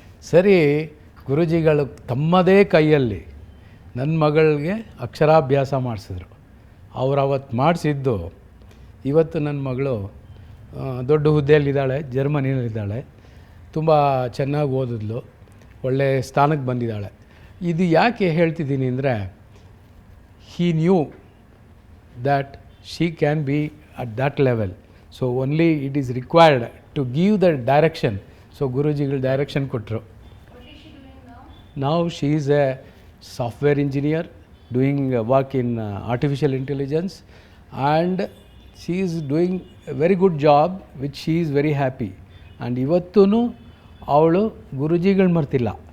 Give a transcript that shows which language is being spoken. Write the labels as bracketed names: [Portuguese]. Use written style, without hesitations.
[Kannada] ಸರಿ, ಗುರೂಜಿಗಳು ತಮ್ಮದೇ ಕೈಯಲ್ಲಿ ನನ್ನ ಮಗಳಿಗೆ ಅಕ್ಷರಾಭ್ಯಾಸ ಮಾಡಿಸಿದ್ರು. ಅವ್ರು ಅವತ್ತು ಮಾಡಿಸಿದ್ದು, ಇವತ್ತು ನನ್ನ ಮಗಳು ದೊಡ್ಡ ಹುದ್ದೆಯಲ್ಲಿದ್ದಾಳೆ, ಜರ್ಮನಿಯಲ್ಲಿದ್ದಾಳೆ, ತುಂಬ ಚೆನ್ನಾಗಿ ಓದಿದ್ಲು, ಒಳ್ಳೆಯ ಸ್ಥಾನಕ್ಕೆ ಬಂದಿದ್ದಾಳೆ. ಇದು ಯಾಕೆ ಹೇಳ್ತಿದ್ದೀನಿ ಅಂದರೆ, [English] he knew that she can be at that level. So only it is required to give the direction. [Kannada] So ಗುರೂಜಿಗಳು direction ಕೊಟ್ಟರು. [English] Now she is a software engineer doing work in artificial intelligence, and she is doing a very good job which she is very happy. [Kannada] And ಇವತ್ತೂ ಅವಳು ಗುರೂಜಿಗಳು ಮರ್ತಿಲ್ಲ.